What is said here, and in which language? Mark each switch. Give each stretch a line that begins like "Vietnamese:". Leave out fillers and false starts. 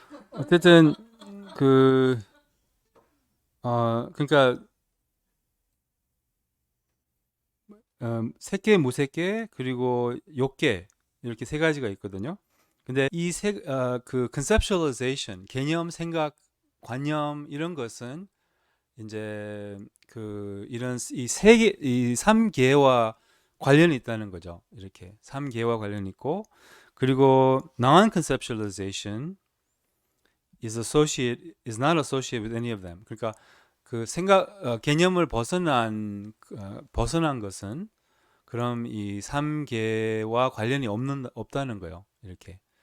Korean: 어쨌든 그러니까 색계, 무색계 그리고 욕계 이렇게 세 가지가 있거든요. 근데 그 conceptualization 개념, 생각, 관념 이런 것은 이제 이런 이 3계와 관련이 있다는 거죠. 이렇게 3계와 관련이 있고 그리고
English: non-conceptualization is not associated with any of them.
Korean: 그러니까 그 개념을 벗어난 것은 그럼 이 3계와 관련이 없다는 거예요. 이렇게.